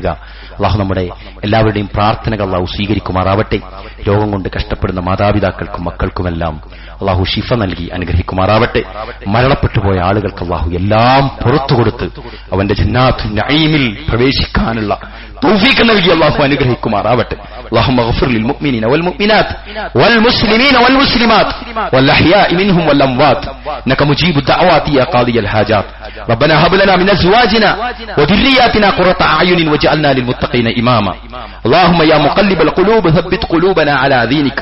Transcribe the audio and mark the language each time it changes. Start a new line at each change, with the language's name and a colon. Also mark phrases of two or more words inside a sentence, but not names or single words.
Malayalam: അല്ലാഹു നമ്മുടെ എല്ലാവരുടെയും പ്രാർത്ഥനകൾ അല്ലാഹു സ്വീകരിക്കുമാറാവട്ടെ. രോഗം കൊണ്ട് കഷ്ടപ്പെടുന്ന മാതാപിതാക്കൾക്കും മക്കൾക്കുമെല്ലാം അല്ലാഹു ശിഫ നൽകി അനുഗ്രഹിക്കുമാറാവട്ടെ. മരണപ്പെട്ടു പോയ ആളുകൾക്ക് അല്ലാഹു എല്ലാം പുറത്തു കൊടുത്ത് അവന്റെ ജന്നാത്തുൻ നഈമിൽ പ്രവേശിക്കാനുള്ള തൗഫീഖ് നൽകി അല്ലാഹു അനുഗ്രഹിക്കുമാറാവട്ടെ.
Arabic: اللهم اغفر للمؤمنين والمؤمنات والمسلمين والمسلمات والأحياء منهم والأموات إنك مجيب الدعوات يا قاضي الحاجات. ربنا هب لنا من أزواجنا وذرياتنا قرة أعين واجعلنا للمتقين إماما. اللهم يا مقلب القلوب ثبت قلوبنا على دينك.